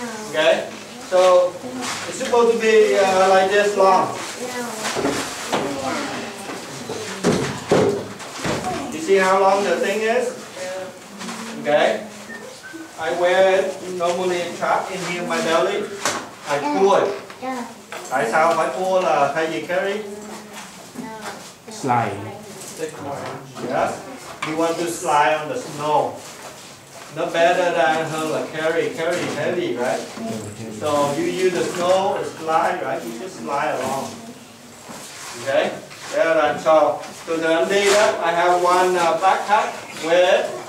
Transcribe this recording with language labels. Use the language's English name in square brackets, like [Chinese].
[English] Okay, so it's supposed to be like this long. You see how long the thing is? Okay. I wear it normally trapped in here my belly. I pull it. [Vietnamese] Tại sao phải [English] pull [Vietnamese] là thay vì [English] carry? Slide. Yes. You want to slide on the snow. No better than [Vietnamese] hơn là [English] carry. Carry is heavy, right? So you use the snow and slide, right? You just slide along. Okay. There, [Vietnamese] so từ anh đi đó, [English] I have one backpack with it.